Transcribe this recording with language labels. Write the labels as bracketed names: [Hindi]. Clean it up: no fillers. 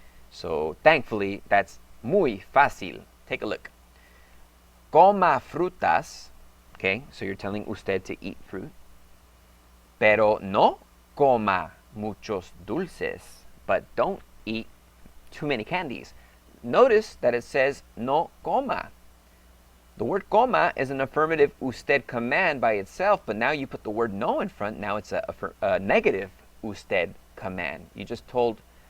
[English] So thankfully, that's [Spanish] muy fácil. [English] Take a look. [Spanish] Coma frutas. [English] Okay, so you're telling usted to eat fruit. [Spanish] Pero no coma muchos dulces. [English] But don't eat too many candies. Notice that it says [Spanish] no coma. [English] The word coma is an affirmative usted command by itself, but now you put the word no in front. Now it's a negative usted command. You just told